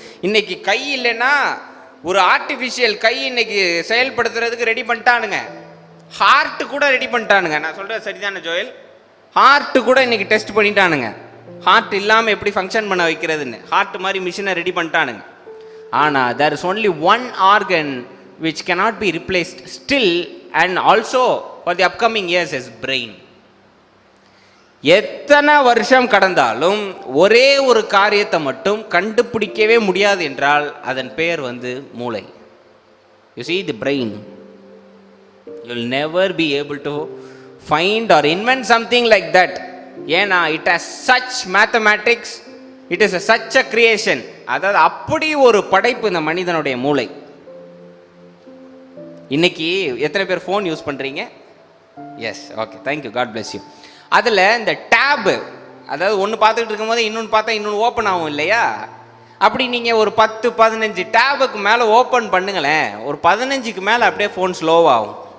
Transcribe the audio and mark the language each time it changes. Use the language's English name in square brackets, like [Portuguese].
[Tamil] இன்னைக்கு கை இல்லைன்னா ஒரு ஆர்டிஃபிஷியல் கை இன்னைக்கு செயல்படுத்துறதுக்கு ரெடி பண்ணிட்டானுங்க. ஹார்ட் கூட ரெடி பண்ணிட்டானுங்க. நான் சொல்றது சரிதானே ஜோயல்? ஹார்ட் கூட இன்னைக்கு டெஸ்ட் பண்ணிட்டானுங்க. ஹார்ட் இல்லாமல் எப்படி ஃபங்க்ஷன் பண்ண வைக்கிறதுன்னு ஹார்ட் மாதிரி மிஷினை ரெடி பண்ணிட்டானுங்க. [English] ஆனால் there is only one organ which cannot be replaced still and also for the upcoming years is brain. [Tamil] எத்தனை வருஷம் கடந்தாலும் ஒரே ஒரு காரியத்தை மட்டும் கண்டுபிடிக்கவே முடியாது என்றால் அதன் பெயர் வந்து மூளை. [English] You see, the brain, you will never be able to find or invent something like that. ஏன்னா it has such mathematics, it is such a creation. [Tamil] அதாவது அப்படி ஒரு படைப்பு இந்த மனிதனுடைய மூளை. இன்னைக்கு எத்தனை பேர் ஃபோன் யூஸ் பண்ணுறீங்க? S, okay, thank you, [English] God bless you. [Tamil] அதில் இந்த டேபு, அதாவது ஒன்று பார்த்துக்கிட்டு இருக்கும்போது இன்னொன்று பார்த்தா இன்னொன்று ஓப்பன் ஆகும் இல்லையா? அப்படி நீங்கள் ஒரு 10-15 டேபுக்கு மேலே ஓப்பன் பண்ணுங்களேன், ஒரு 15க்கு மேலே அப்படியே ஃபோன் ஸ்லோவாகும்.